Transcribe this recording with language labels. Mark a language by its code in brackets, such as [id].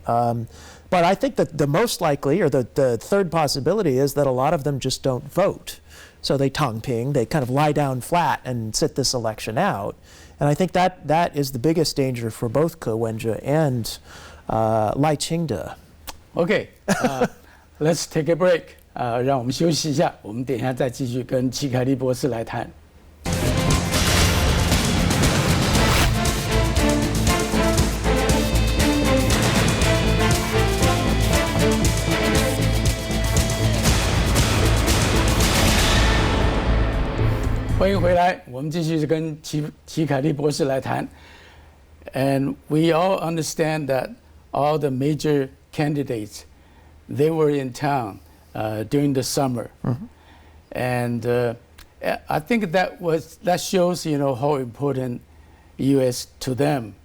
[en] But I think that the most likely, or the third possibility, is that a lot of them just don't vote. So they tongping, they kind of lie down flat and sit this election out. And I think that is the biggest danger for both Ko-Wen-je and Lai Ching-te. Okay, let's take a break. [zh] 让我们休息一下，我们等一下再继续跟齐凯利博士来谈。欢迎回来，我们继续跟齐凯利博士来谈。 [en] And we all understand that all the major candidates, they were in town during the summer, and I think that shows how important U.S. to them.